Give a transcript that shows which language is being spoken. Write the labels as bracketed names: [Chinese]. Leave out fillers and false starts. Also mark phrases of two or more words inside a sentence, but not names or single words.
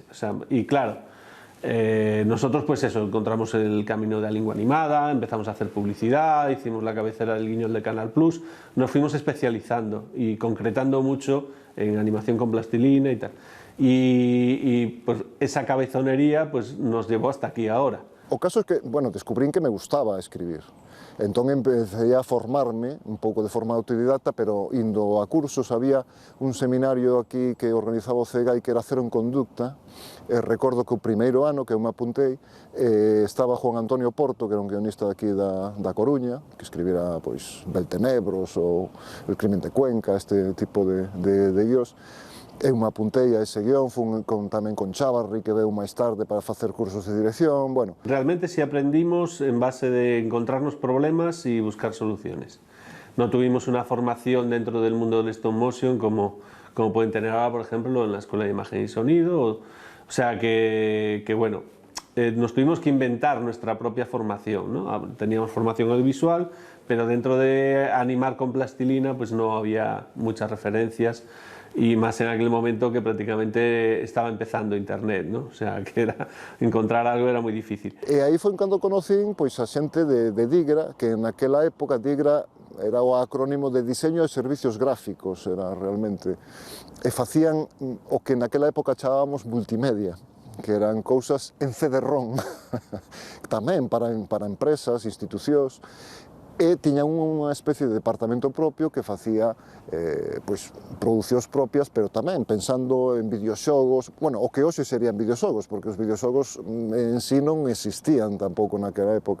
[Spanish] O sea, y claro, nosotros pues eso, encontramos el camino de la lengua animada, empezamos a hacer publicidad, hicimos la cabecera del Guiñol de Canal Plus, nos fuimos especializando y concretando mucho en animación con plastilina y tal. Y pues esa cabezonería pues nos llevó hasta aquí ahora. [Galician] O caso é que, bueno, descubrín que me gustaba escribir. Entón empecé a formarme, un pouco de forma autodidacta, pero indo a cursos, había un seminario aquí que organizaba o CEGAI que era Cero en Conducta. Recordo que o primeiro ano que eu me apuntei estaba Juan Antonio Porto, que era un guionista daqui da Coruña, que escribira pois Beltenebros ou El crimen de Cuenca, este tipo de guiós. Eu me apuntei a ese guión, fun tamén con Chávarri, que veu máis tarde para facer cursos de dirección, bueno. [Spanish] Realmente sí aprendimos en base de encontrarnos problemas y buscar soluciones. No tuvimos una formación dentro del mundo del stop motion como pueden tener ahora, por ejemplo, en la Escuela de Imagen y Sonido. O sea que bueno, nos tuvimos que inventar nuestra propia formación, ¿no? Teníamos formación audiovisual, pero dentro de animar con plastilina pues no había muchas referencias, y más en aquel momento que prácticamente estaba empezando internet, ¿no? O sea, [Galician] que encontrar algo era moi difícil. E aí foi cando conocín pois, a xente de DIGRA, que naquela época DIGRA era o acrónimo de Diseño de Servicios Gráficos, era realmente, e facían o que naquela época chamábamos multimedia, que eran cousas en CD-ROM, tamén para empresas, institucións, e tiñan unha especie de departamento propio que facía pois, producións propias, pero tamén pensando en videoxogos, bueno, o que hoxe serían videoxogos, porque os videoxogos en sí non existían tampouco naquela época.